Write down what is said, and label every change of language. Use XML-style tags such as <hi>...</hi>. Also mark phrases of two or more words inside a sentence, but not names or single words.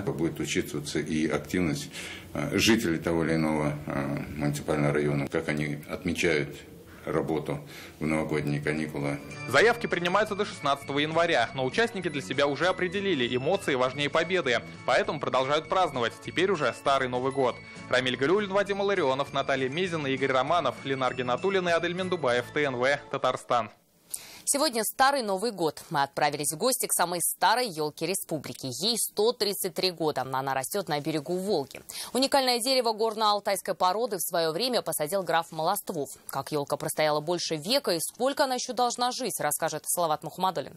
<ru>Будет учитываться и активность жителей того или иного муниципального района, как они отмечают работу в новогодние каникулы. Заявки принимаются до 16 января, но участники для себя уже определили, эмоции важнее победы, поэтому продолжают праздновать, теперь уже Старый Новый год. Рамиль Галиуллин, Вадим Илларионов, Наталья Мезина, Игорь Романов, Ленар Гинатуллин и Адель Мендубаев, ТНВ, Татарстан. Сегодня Старый Новый год. Мы отправились в гости к самой старой елке республики. Ей 133 года. Она растет на берегу Волги. Уникальное дерево горно-алтайской породы в свое время посадил граф Молоствов. Как елка простояла больше века и сколько она еще должна жить, расскажет Салават Мухаммадуллин.</ru>